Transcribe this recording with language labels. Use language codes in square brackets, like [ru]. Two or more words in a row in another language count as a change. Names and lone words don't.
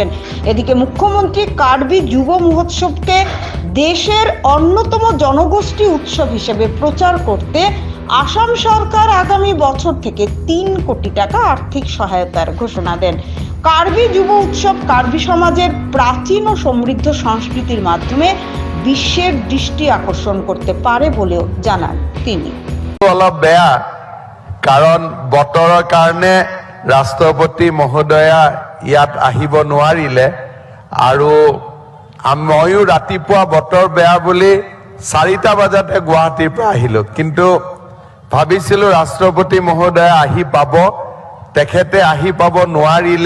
[bn] এদিকে মুখ্যমন্ত্রী কার্বি যুব মহোৎসবকে দেশের অন্যতম জনগোষ্ঠী উৎসব হিসেবে প্রচার করতে আসাম সরকার আগামী বছর থেকে 3 কোটি টাকা আর্থিক সহায়তার ঘোষণা দেন। কার্বি যুব উৎসব কার্বি সমাজের প্রাচীন ও সমৃদ্ধ সংস্কৃতির মাধ্যমে বিশ্বের দৃষ্টি আকর্ষণ করতে পারে বলেও জানান তিনি। [as] অলপ বেয়া, কাৰণ বতৰৰ কাৰণে ৰাষ্ট্ৰপতি মহোদয়া ইয়াত আহিব নোৱাৰিলে আৰু ময়ো ৰাতিপুৱা বতৰ বেয়া বুলি 4টা বজাতে গুৱাহাটীৰ পৰা আহিলোঁ, কিন্তু ভাবিছিলোঁ ৰাষ্ট্ৰপতি মহোদয়া আহি পাব, তেখেতে আহি পাব নোৱাৰিলে।